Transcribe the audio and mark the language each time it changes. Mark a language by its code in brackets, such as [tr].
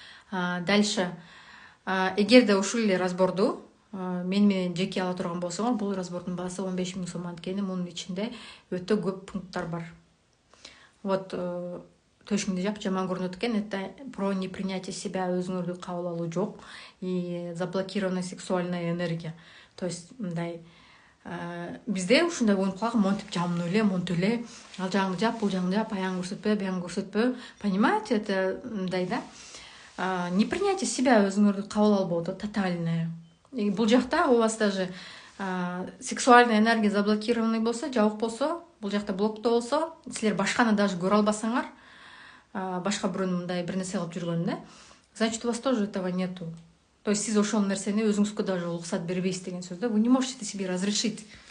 [ky] Дальше, эгерде ушул эле разборду мен менен жеке ала турган болсоңор бул разбордун баасы 15 000 сом анткени мунун ичинде өтө көп пункттар бар. Вот төшүңдү жак жаман көрүнөт экен. [ru] Это про непринятие себя, [ky] өзүңөрдү кабыл алуу жок [ru] и заблокированная сексуальная энергия. [ky] То есть мындай бизде ушундай болуп калган, монтип жамнуу эле, монтип эле, ал жагыңды жап, бул жагыңды жап, аяңды көрсөтпө, биягыңды көрсөтпө. [ru] Понимаете, это [ky] мындай да. [ru] Непринятие себя, [ky] өзүңөрдү кабыл албоо да, тотальное. И бул жакта [ru] у вас даже [ky] сексуальная энергия заблокированный болсо, жабык болсо, бул жакта блокто болсо, силер башканы даже көрө албасаңар, башка бирөөнүн мындай бир нерсе кылып жүргөнүн, да, [ru] значит, у вас тоже этого нету. [ky] То есть сиз ошол нерсени өзүңүзгө даже уруксат бербейсиз деген сөз да. [ru] Вы не можете себе разрешить.